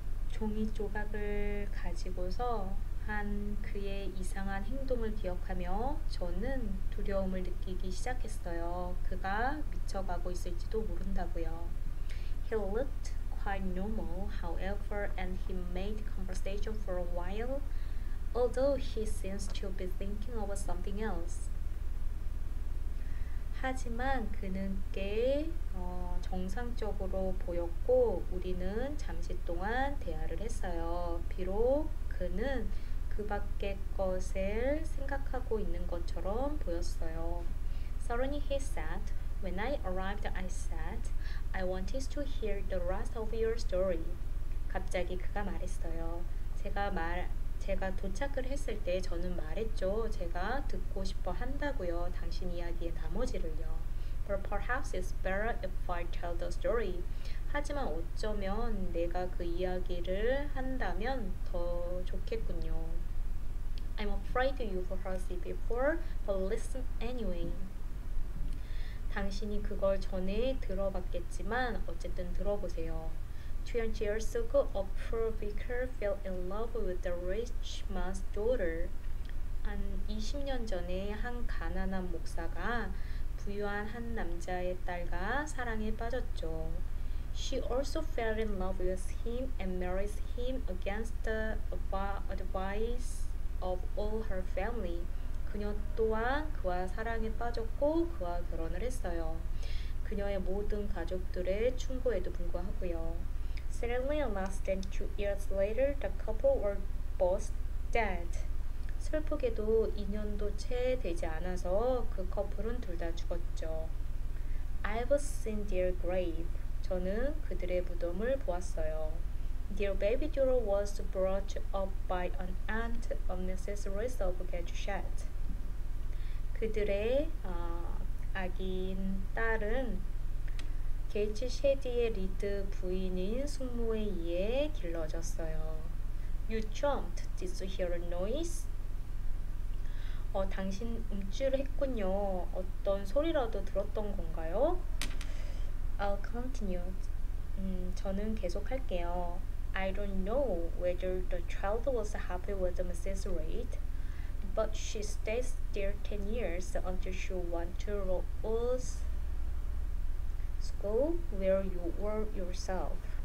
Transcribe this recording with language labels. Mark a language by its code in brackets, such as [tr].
[ko] 종이 조각을 가지고서 한 그의 이상한 행동을 기억하며 저는 두려움을 느끼기 시작했어요. 그가 미쳐가고 있을지도 모른다고요. [en] He looked quite normal, however, and he made conversation for a while. Although he seems to be thinking of something else. [ko] 하지만 그는 꽤 정상적으로 보였고 우리는 잠시 동안 대화를 했어요. 비록 그는 그 밖의 것을 생각하고 있는 것처럼 보였어요. [en] Suddenly he said, When I arrived, I said, I wanted to hear the rest of your story. [ko] 갑자기 그가 말했어요. 제가 도착을 했을 때 저는 말했죠. 제가 듣고 싶어 한다고요. 당신 이야기의 나머지를요. [en] But perhaps it's better if I tell the story. [ko] 하지만 어쩌면 내가 그 이야기를 한다면 더 좋겠군요. [en] I'm afraid you've heard it before, but listen anyway. [ko] 당신이 그걸 전에 들어봤겠지만 어쨌든 들어보세요. [en] 20 years ago, a poor vicar fell in love with the rich man's daughter. [ko] 한 20년 전에 한 가난한 목사가 부유한 한 남자의 딸과 사랑에 빠졌죠. [en] She also fell in love with him and married him against the advice of all her family. [ko] 그녀 또한 그와 사랑에 빠졌고 그와 결혼을 했어요. 그녀의 모든 가족들의 충고에도 불구하고요. [en] Sadly, less than 2 years later, the couple were both dead. [ko] 슬프게도 2년도 채 되지 않아서 그 커플은 둘 다 죽었죠. [en] I've seen their grave. [ko] 저는 그들의 무덤을 보았어요. [en] Their baby daughter was brought up by an aunt of Mrs. Elizabeth Gatchet. [ko] 그들의 아기인 딸은 게이츠 쉐디의 리드 부인인 숙모에 의해 길러졌어요. [en] You jumped. Did you hear a noise? [ko] 당신 움찔을 했군요. 어떤 소리라도 들었던 건가요? [en] I'll continue. [ko] 저는 계속할게요. [en] I don't know whether the child was happy with Mrs. Reid, but she stayed there 10 years until she went to Rose School where you were yourself.